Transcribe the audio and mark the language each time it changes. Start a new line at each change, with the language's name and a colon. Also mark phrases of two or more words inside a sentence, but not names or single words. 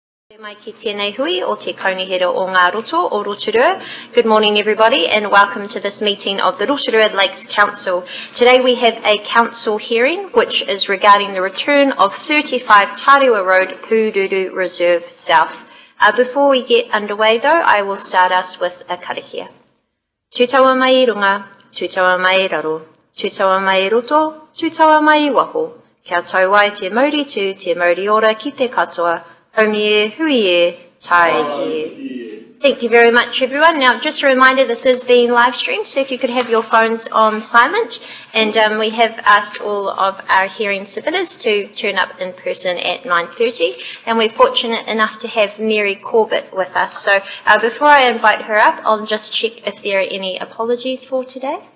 Māori: Mai ki tēnei hui o te kaunihera o ngā roto o Rotorua.
English: Good morning everybody and welcome to this meeting of the Rotorua Lakes Council. Today we have a council hearing which is regarding the return of 35 Tarewa Road, Pūruru Reserve South. Before we get underway though, I will start us with a karakia.
Māori: Tūtaua mai runga, tūtaua mai raro, tūtaua mai roto, tūtaua mai waho. Kia tau ai te mauri tū, te mauri ora ki te katoa. Hui e, tai ki.
English: Thank you very much, everyone. Now, just a reminder, this is being live streamed, so if you could have your phones on silent. And we have asked all of our hearing submitters to turn up in person at 9:30. And we're fortunate enough to have Mary Corbett with us. So before I invite her up, I'll just check if there are any apologies for today.